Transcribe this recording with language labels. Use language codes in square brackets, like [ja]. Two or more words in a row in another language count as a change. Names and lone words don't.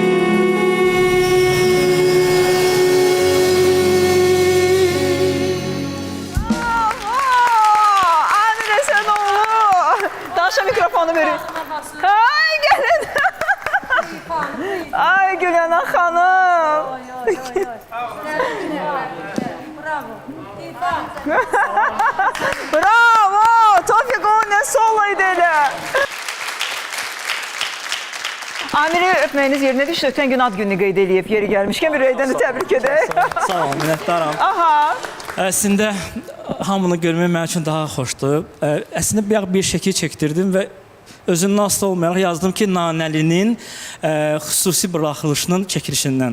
[az] Amir Esenoğlu. Daşa mikrofonu verin. Ay gelin. Ay Gülena Hanım. Bravo. Tofik o ne solaydı elə. Amiri öpməyiniz yerinə düşdü. Ötən gün ad gününü qeyd eləyib, yeri gəlmişkən bir Reydəni təbrik edək. Sağ olun, minnətdaram. Aha. Əslində hamını görmək mənim üçün daha xoşdur. Əslində bir şəkil çəkdirdim və özündən asılı olmayaraq yazdım ki, Nanəlinin xüsusi buraxılışının çəkilişindən.